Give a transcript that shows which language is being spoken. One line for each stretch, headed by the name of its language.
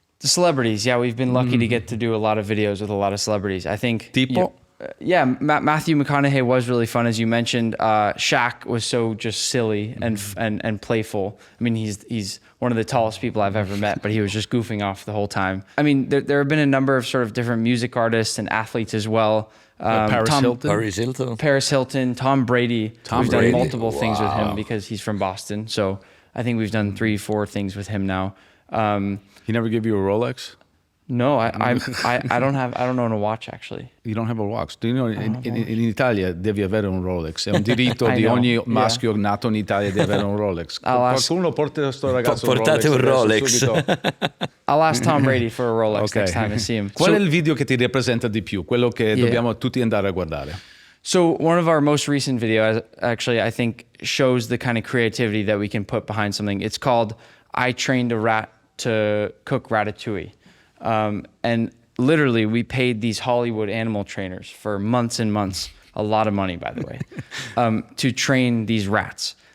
English: The celebrities, yeah, we've been lucky to get to do a lot of videos with a lot of celebrities. I think,
Italian: Tipo?
English: yeah, Matthew McConaughey was really fun, as you mentioned. Shaq was so just silly and playful. I mean, he's one of the tallest people I've ever met, but he was just goofing off the whole time. I mean, there have been a number of sort of different music artists and athletes as well. Paris Hilton. Paris Hilton, Tom Brady. We've Brady. done multiple things with him because he's from Boston. So I think we've done 3-4 things with him now. He never give you a Rolex? No, I don't own a watch actually. You don't have a Rolex. Do you know,
Italian: in Italia devi avere un Rolex. È un diritto
English: I
Italian: di
English: know,
Italian: ogni
English: yeah.
Italian: maschio nato in Italia di avere un Rolex. Qualcuno porta questo ragazzo Portate un Rolex.
English: I'll ask Tom Brady for a Rolex Okay. next time I see him.
Italian: Qual è il video che ti rappresenta di più? Quello che dobbiamo tutti andare a guardare.
English: So one of our most recent videos, actually, I think shows the kind of creativity that we can put behind something. It's called "I Trained a Rat to Cook Ratatouille," and literally we paid these Hollywood animal trainers for months and months, a lot of money, by the way, to train these rats.